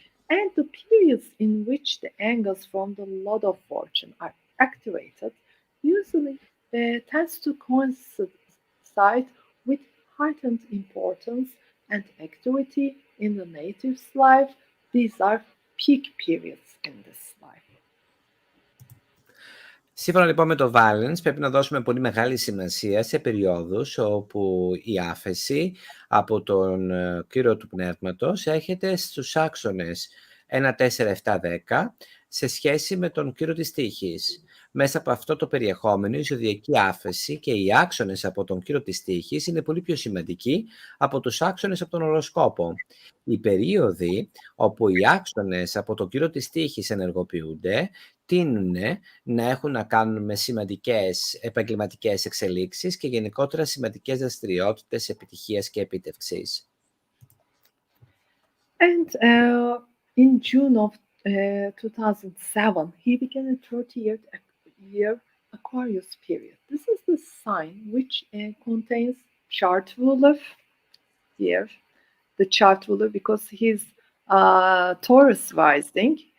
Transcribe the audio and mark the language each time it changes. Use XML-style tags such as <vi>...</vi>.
<en>And the periods in which the angles from the Lord of Fortune are activated usually tends to coincide with heightened importance and activity in the native's life. These are peak periods in this life.</en> <el>Σύμφωνα λοιπόν με το Valence, πρέπει να δώσουμε πολύ μεγάλη σημασία σε περιόδους όπου η άφεση από τον κύριο του πνεύματος έρχεται στους άξονες 1, 4, 7, 10 σε σχέση με τον κύριο της τύχης. Μέσα από αυτό το περιεχόμενο, η ζωδιακή άφεση και οι άξονες από τον κύριο της τύχης είναι πολύ πιο σημαντικοί από τους άξονες από τον οροσκόπο. Οι περίοδοι όπου οι άξονες από τον κύριο της τύχης ενεργοποιούνται τείνουν να έχουν να κάνουν με σημαντικές επαγγελματικές εξελίξεις και γενικότερα σημαντικές δραστηριότητες επιτυχίας και επίτευξης.</el> <en>And in June of 2007, he began a 30-year Aquarius period. This is the sign which contains chart ruler here, the chart ruler, because he's Taurus rising.</en>